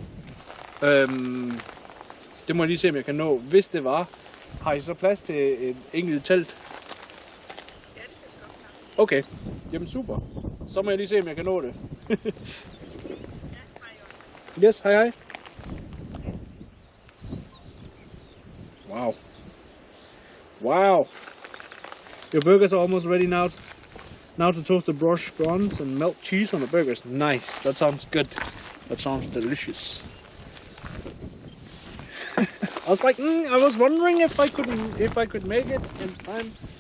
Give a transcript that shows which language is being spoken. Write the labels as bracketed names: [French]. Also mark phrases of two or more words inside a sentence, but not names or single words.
[Danish] Det må jeg lige se, om jeg kan nå. Hvis det var, har I så plads til et enkelt telt? Okay. Jamen super. Så må jeg lige se, om jeg kan nå det. Yes, hej hej. Wow. Wow. [English] Your burgers are almost ready now. Now to toast the brioche buns and melt cheese on the burgers. Nice. That sounds good. That sounds delicious. I was like, I was wondering if I could make it in time.